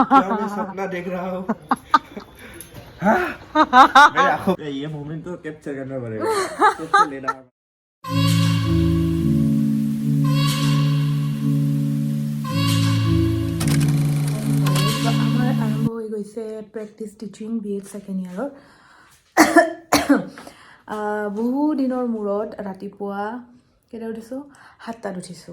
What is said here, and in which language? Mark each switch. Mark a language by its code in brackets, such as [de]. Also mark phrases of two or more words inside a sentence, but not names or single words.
[hi] क्या मैं सपना देख रहा हूँ मेरे आंखों पे ये मोमेंट तो कैप्चर करना पड़ेगा सबसे लेना [as] আমাৰ আৰম্ভ হৈ গৈছে [en] practice teaching [as] BEd [en] second yearৰ [as] বহু দিনৰ মূৰত ৰাতিপুৱা কেইটাত উঠিছোঁ 7টাত উঠিছোঁ